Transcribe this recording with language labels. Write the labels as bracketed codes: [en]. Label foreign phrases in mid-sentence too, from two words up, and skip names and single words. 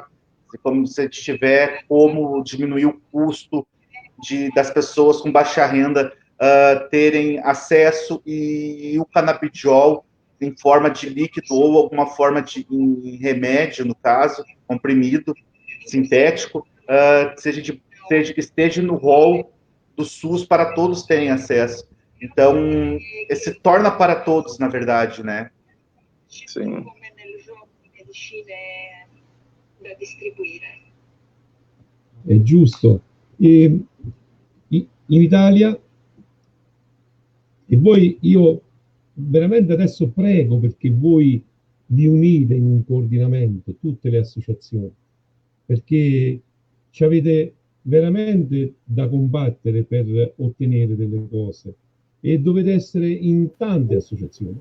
[pt] Como se tiver como diminuir o custo das pessoas com baixa renda terem acesso, e o canabidiol em forma de líquido ou alguma forma em remédio, no caso, comprimido, sintético, esteja no rol do SUS para todos terem acesso. Então, se torna para todos, na verdade, né? Sim. [it] È giusto. In Italia, e voi, io veramente adesso prego perché voi vi unite in un coordinamento, tutte le associazioni, perché ci avete veramente da combattere per ottenere delle cose e dovete essere in tante associazioni.